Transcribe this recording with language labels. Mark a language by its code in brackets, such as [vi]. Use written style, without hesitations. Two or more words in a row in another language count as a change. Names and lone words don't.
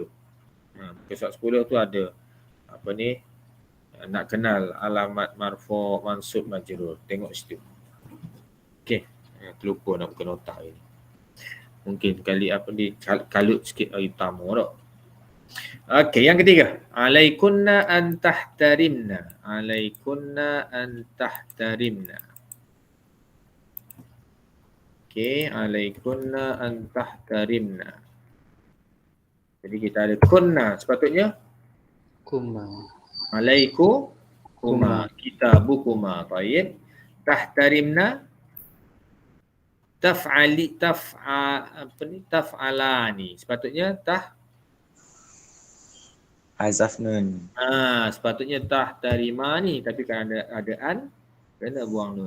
[ms] Muka surat 10 tu ada apa ni? Nak kenal alamat [ar] مرفوع، منصوب، مجرور. [ms] Tengok situ. Okey. Terlupa nak buka nota hari ni. Mungkin kali apa ni kalut sikit hari pertama tak. Okey, yang ketiga. [ar] عليكنّ أن تحترمن. عليكنّ أن تحترمن. Okey, عليكنّ أن تحترمن. [ms] Jadi kita ada kunna, sepatutnya Kuma. [ar] عليكما، كتابكما. [ms] Baik. [ar] تحترمن تفعلان. [ms] Sepatutnya [ar] حذف نون. [ms] sepatutnya tahtarimani, tapi kan ada an, kena buang nun.